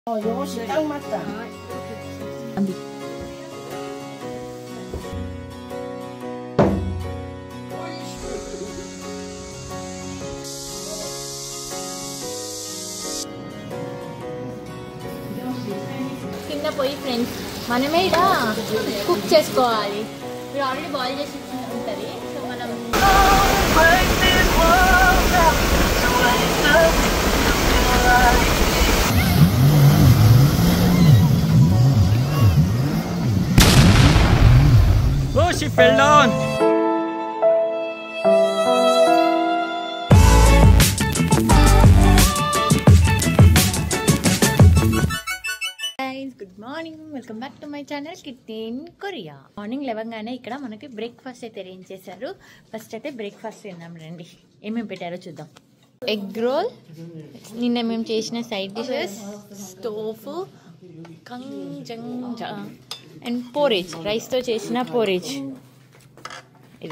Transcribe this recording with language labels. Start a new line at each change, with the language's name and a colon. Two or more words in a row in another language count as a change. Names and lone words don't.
Korean: 요거 딱 맞다. 안돼.
Telugu: కింద పోయి ఫ్రెండ్స్ మనమే ఇలా కుక్ చేసుకోవాలి. మీరు
English: already boil
Telugu: చేసి ఉంటుంది. సో మనం
English: Oh, she fell down. good morning, welcome back to my channel Kitty in Korea.
Telugu: మార్నింగ్ లేవగానే ఇక్కడ మనకి బ్రేక్ఫాస్ట్ అయితే అరేంజ్ చేశారు. ఫస్ట్ అయితే బ్రేక్ఫాస్ట్ తిన్నాం రండి. ఏమేమి పెట్టారో చూద్దాం.
English: egg roll,
Telugu: నిన్న మేము చేసిన
English: side dishes, tofu,
Telugu: కంజంజా
English: and porridge,
Telugu: రైస్తో చేసిన పోరేజ్ ఇది.